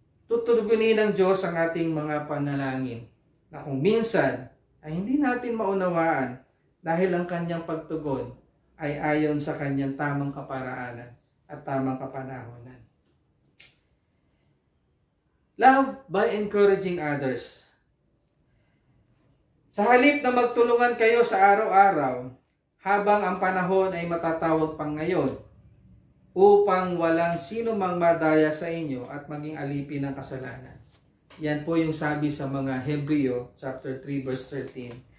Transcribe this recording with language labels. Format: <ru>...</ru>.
<tl>Tutugunin ng Diyos ang ating mga panalangin na kung minsan ay hindi natin maunawaan dahil ang kanyang pagtugon ay ayon sa kanyang tamang kaparaanan at tamang kapanahonan.</tl> <en>Love by encouraging others.</en> <tl>Sa halip na magtulungan kayo sa araw-araw, habang ang panahon ay matatawag pang ngayon, upang walang sino mang madaya sa inyo at maging alipin ng kasalanan. Yan po yung sabi sa mga Hebreo chapter 3 verse 13.</tl>